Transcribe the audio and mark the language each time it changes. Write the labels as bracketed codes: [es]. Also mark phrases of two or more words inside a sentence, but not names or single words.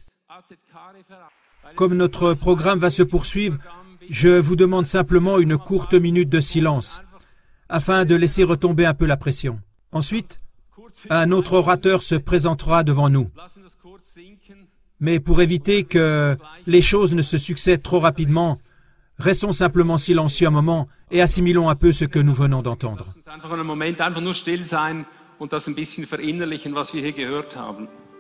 [fr] Comme notre programme va se poursuivre, je vous demande simplement une courte minute de silence, afin de laisser retomber un peu la pression. Ensuite, un autre orateur se présentera devant nous. Mais pour éviter que les choses ne se succèdent trop rapidement, restons simplement silencieux un moment et assimilons un peu ce que nous venons d'entendre. [de] Einfach einen Moment einfach nur still sein und das ein bisschen verinnerlichen, was wir hier gehört haben.